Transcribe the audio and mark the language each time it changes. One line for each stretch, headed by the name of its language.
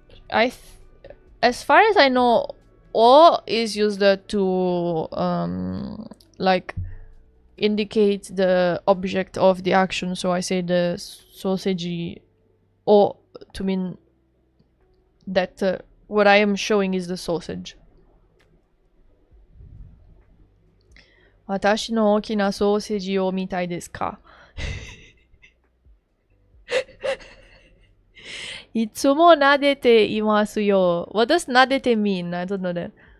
English: As far as I know, O is used to like indicate the object of the action. So I say the sausage O to mean that what I am showing is the sausage.
Japanese: 私の大きなソーセージを見たいですかいつも撫でていますよ。
English: What does 撫でて mean? I don't know that.